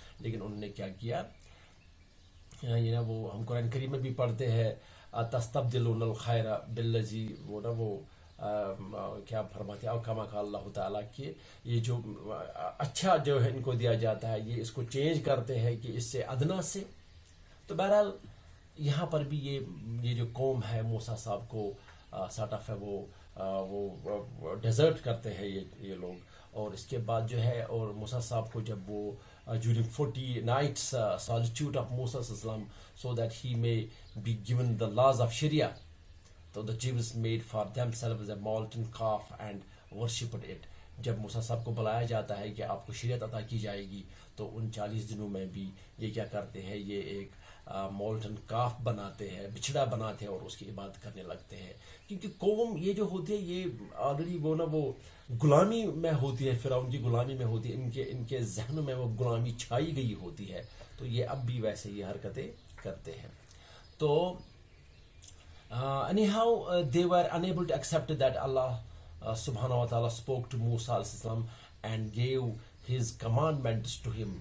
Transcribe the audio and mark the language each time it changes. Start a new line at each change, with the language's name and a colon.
Urdu: لیکن انہوں نے کیا کیا، یہ نا وہ ہم قرآن کریم میں بھی پڑھتے ہیں
Arabic: تستبدلون الخیر بالذی،
Urdu: وہ نا وہ کیا فرماتے ہیں، او کما قال اللہ تعالیٰ کہ یہ جو اچھا جو ہے ان کو دیا جاتا ہے یہ اس کو چینج کرتے ہیں کہ اس سے ادنا سے. تو بہرحال یہاں پر بھی یہ جو قوم ہے موسیٰ صاحب کو سارٹ آف ہے وہ وہ ڈیزرٹ کرتے ہیں یہ لوگ. اور اس کے بعد جو ہے اور موسیٰ صاحب کو جب وہ
English: during 40 nights solitude of Musa Islam, so that he may be given the laws of Sharia. So the Jews made for themselves a molten calf and worshipped it.
Urdu: جب موسیٰ صاحب کو بلایا جاتا ہے کہ آپ کو شریعت عطا کی جائے گی تو ان 40 دنوں میں بھی یہ کیا کرتے ہیں, یہ ایک مولٹن کاف بناتے ہیں, بچھڑا بناتے ہیں اور اس کی عبادت کرنے لگتے ہیں. کیونکہ قوم یہ جو ہوتی ہے یہ آلریڈی وہ غلامی میں ہوتی ہے, فرعون کی غلامی میں ہوتی ہے, ان کے ذہنوں میں وہ غلامی چھائی گئی ہوتی ہے, تو یہ اب بھی ویسے ہی حرکتیں کرتے ہیں.
English: تو anyhow they were unable to accept that Allah subhanahu wa ta'ala spoke to Musa alayhi salam and gave his commandments to him.